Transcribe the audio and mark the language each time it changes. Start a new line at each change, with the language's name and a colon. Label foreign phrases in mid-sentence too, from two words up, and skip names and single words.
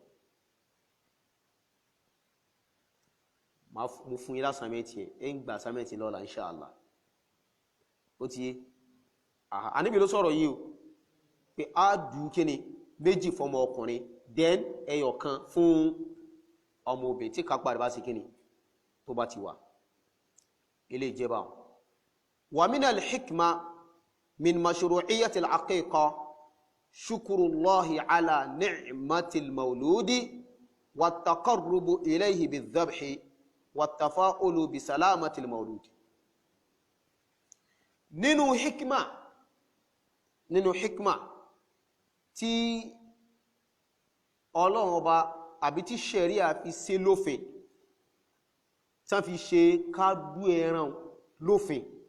Yoruba: mo fún yín lásàmẹ́tì ẹ̀ ń gbà sàmẹ́tì lọ́la inṣáàlá ó ti yé Ànábì ló sọ̀rọ̀ yìí o pé á dù kíni méjì fọmọ ọkùnrin then ẹyọ kan fún ọmọ obìnrin tí kápá rẹ̀ bá sí kíni tó bá ti wà ilé ìjẹba
Arabic: ومن الحكمة من مشروعية العقيقة شكر الله على نعمة المولود والتقرب إليه بذبح والتفاؤل بسلامة المولود
Yoruba: nínú hikma tí Ọlọ́run ọba àbí tí ṣẹ̀ríà fi ṣe lófin tán fi ṣe ká dú ẹran lófin